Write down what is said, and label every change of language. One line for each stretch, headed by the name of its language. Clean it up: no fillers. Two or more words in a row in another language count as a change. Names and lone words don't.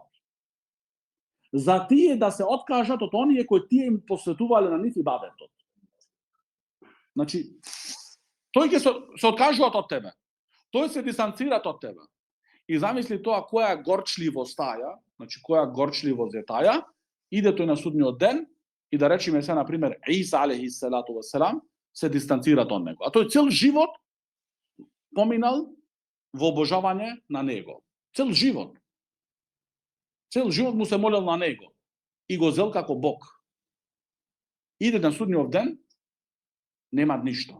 Macedonian: За тие да се откажат од оние кои тие им посветувале на нив ибадетот. Значи, тој ќе се откажуваат од тебе. Тој се дистанцираат од тебе. И замисли тоа која горчливост таја, значи која горчливост е таја, иде тој на судниот ден и да речеме се, например,
Arabic: Иса عليه الصلاة والسلام,
Macedonian: се дистанцираат од него. А тој цел живот поминал во обожавање на него. Цел живот му се молел на него и го зел како Бог. Иде на судниот ден, немаат ништо.